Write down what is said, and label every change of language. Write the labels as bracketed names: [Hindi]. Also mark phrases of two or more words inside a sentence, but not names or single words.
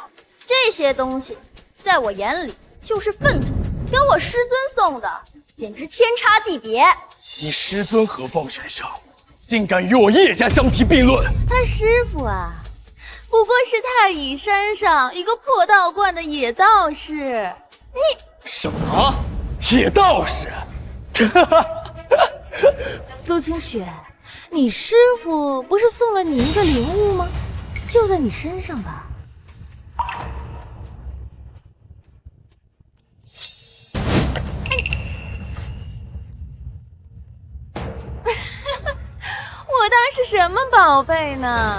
[Chinese] 這些東西在我眼裡就是糞土，跟我師尊送的簡直天差地別。你師尊何方神聖，竟敢與我葉家相提並論？他師父啊，不過是太乙山上一個破道觀的野道士。你什麼？野道士？蘇清雪，你師父不是送了你一個靈物嗎？就在你身上吧。我当是什麼寶貝呢？